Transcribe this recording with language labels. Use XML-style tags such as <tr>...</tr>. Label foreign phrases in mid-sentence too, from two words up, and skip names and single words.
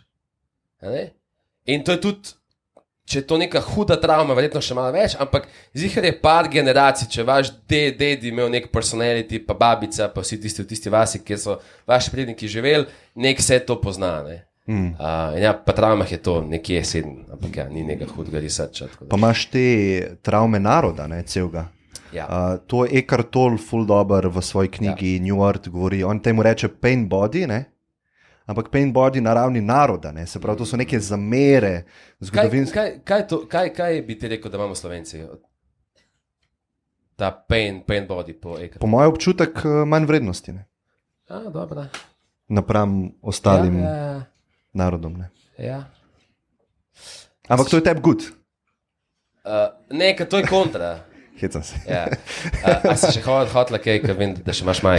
<sl>In to je tudi, če je to neka huda travma, verjetno še malo več, ampak zihar je par generacij, če vaš dedi imel nek personality, pa babica, pa vsi tisti v tisti vasi, kjer so vaši predniki živeli, nek vse to pozna. In pa travmah je to nekje 7, ampak ni nekaj hudega researcha. Pa imaš te travme naroda, celega. To je Eckhart Tolle ful dober v svoji knjigi New Earth govori. On temu reče</sl> <en>pain body,</en> <sl>ampak</sl> <en>pain body</en> <sl>na ravni naroda, se pravi, to so neke zamere zgodovinske. Kaj bi ti rekel, da imamo Slovenci? Ta</sl> <en>pain body</en> <sl>po Eckhart. Po mojem občutek manj vrednosti. Dobro. Napram ostalim narodom. Ja. Ampak to je tebi good. Ne, to je kontra. Hecam se. A si še hotla kaj, ker vem, da še imaš majk?</sl>